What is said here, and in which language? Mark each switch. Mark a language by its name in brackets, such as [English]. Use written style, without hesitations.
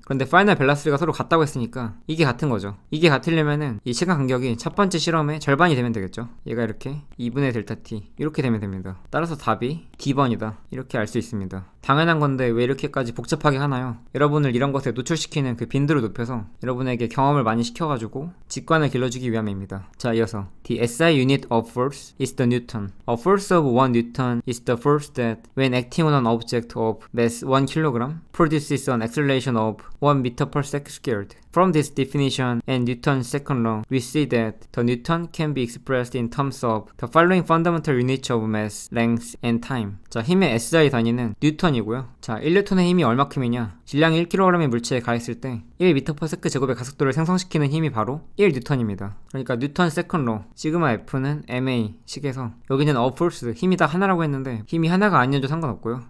[Korean] 그런데 파이널 밸런스가 서로 같다고 했으니까 이게 같은 거죠. 이게 같으려면은 이 시간 간격이 첫 번째 실험의 절반이 되면 되겠죠. 얘가 이렇게 2분의 델타 T 이렇게 되면 됩니다. 따라서 답이 D번이다. 이렇게 알 수 있습니다. 당연한 건데 왜 이렇게까지 복잡하게 하나요? 여러분을 이런 것에 노출시키는 그 빈도를 높여서 여러분에게 경험을 많이 시켜가지고 직관을 길러주기 위함입니다. 자, 이어서 [English] The SI unit of force is the Newton. A force of 1 Newton is the force that when acting on an object of mass 1 kg produces an acceleration of 1 meter per second squared. From this definition and Newton's second law, we see that the Newton can be expressed in terms of the following fundamental units of mass, length, and time. [Korean] 자, 힘의 SI 단위는 뉴턴이고요. 자, 1뉴턴의 힘이 얼마큼이냐? 질량이 1kg의 물체에 가했을 때 1m/s 제곱의 가속도를 생성시키는 힘이 바로 1뉴턴입니다. 그러니까 뉴턴 세컨 로 시그마 F는 ma 식에서 여기는 a force 힘이 다 하나라고 했는데 힘이 하나가 아니어도 상관없고요.